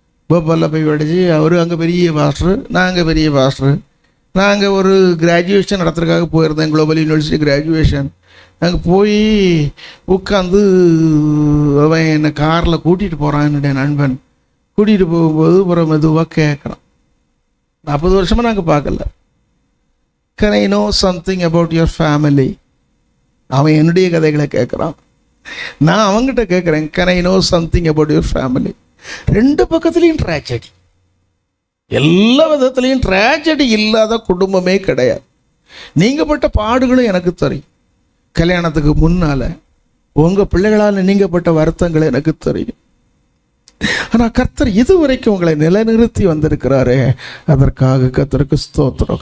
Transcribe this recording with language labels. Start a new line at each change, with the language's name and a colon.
Tamil: போபாலில் போய் படித்து அவர் அங்கே பெரிய பாஸ்டர், நாங்கள் பெரிய பாஸ்டர். நாங்கள் ஒரு கிராஜுவேஷன் நடத்துறதுக்காக போயிருந்தேன், குளோபல் யூனிவர்சிட்டி கிராஜுவேஷன். நாங்கள் போய் உட்காந்து அவன் என்னை காரில் கூட்டிகிட்டு போகிறான். என்னுடைய நண்பன் கூட்டிகிட்டு போகும்போது ஒரு மெதுவாக கேட்குறான். 40 வருஷமாக நாங்கள் பார்க்கல.
English: Can I know something about your family?
Tamil: அவன் என்னுடைய கதைகளை கேட்குறான். நான் அவங்ககிட்ட கேட்குறேன்,
English: Can I know something about your family?
Tamil: 2 பக்கத்துலேயும் ட்ராஜடி. எல்லா விதத்துலேயும் ட்ராஜடி இல்லாத குடும்பமே கிடையாது. நீங்கள் பட்ட பாடுகளும் எனக்கு தெரியும். கல்யாணத்துக்கு முன்னால் உங்கள் பிள்ளைகளால் நீங்கள் பட்ட வருத்தங்கள் எனக்கு தெரியும். ஆனால் கர்த்தர் இதுவரைக்கும் உங்களை நிலைநிறுத்தி வந்திருக்கிறாரே, அதற்காக கர்த்தருக்கு ஸ்தோத்திரம்.